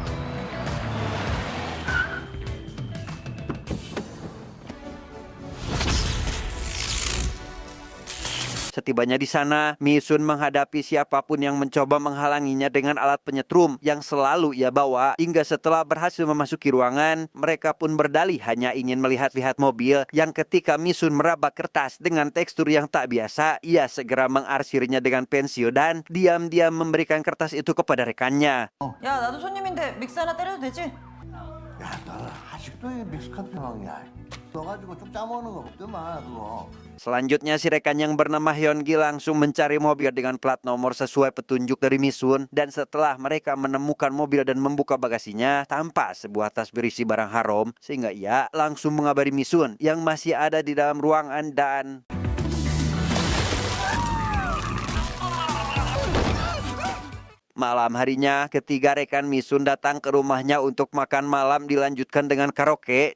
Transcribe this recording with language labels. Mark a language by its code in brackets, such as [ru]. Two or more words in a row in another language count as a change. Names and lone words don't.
[id] Setibanya di sana, Misun menghadapi siapapun yang mencoba menghalanginya dengan alat penyetrum yang selalu ia bawa. Hingga setelah berhasil memasuki ruangan, mereka pun berdalih hanya ingin melihat-lihat mobil yang ketika Misun meraba kertas dengan tekstur yang tak biasa, ia segera mengarsirnya dengan pensil dan diam-diam memberikan kertas itu kepada rekannya. [ko] 야, 나도 손님인데 믹스 하나 때려도 되지? 야, 너 아직도 이 믹스커피 왕이야. 너 가지고 쭉 짜먹는 거 없더만 그거. [id] Selanjutnya si rekan yang bernama Hyungi langsung mencari mobil dengan plat nomor sesuai petunjuk dari Misun dan setelah mereka menemukan mobil dan membuka bagasinya tanpa sebuah tas berisi barang haram sehingga ia langsung mengabari Misun yang masih ada di dalam ruangan dan malam harinya, ketiga rekan Misun datang ke rumahnya untuk makan malam dilanjutkan dengan karaoke.